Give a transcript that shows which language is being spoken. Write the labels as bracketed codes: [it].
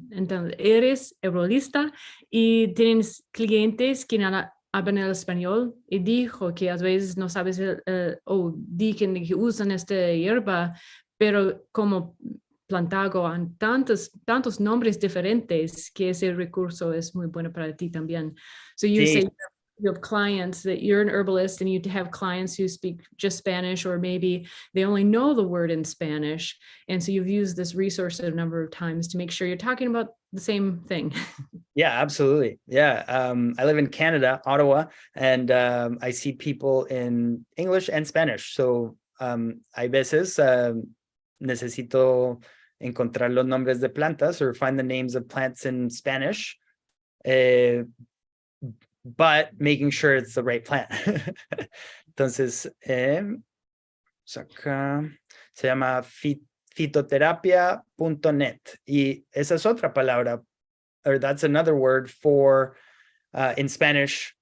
[es] Entonces, eres herbalista y tienes clientes que hablan el español, y dijo que a veces no sabes o dicen que usan esta hierba, pero como Plantago han tantos nombres diferentes que ese recurso es muy bueno para ti también. [en] So you say you have clients, that you're an herbalist and you have clients who speak just Spanish, or maybe they only know the word in Spanish. And so you've used this resource a number of times to make sure you're talking about the same thing. Yeah, absolutely. Yeah. I live in Canada, Ottawa, and I see people in English and Spanish. [es] So hay veces necesito encontrar los nombres de plantas [en] or find the names of plants in Spanish. But making sure it's the right plant. [es] Entonces, acá se llama fitoterapia.net, y esa es otra palabra, [en] or that's another word for in Spanish.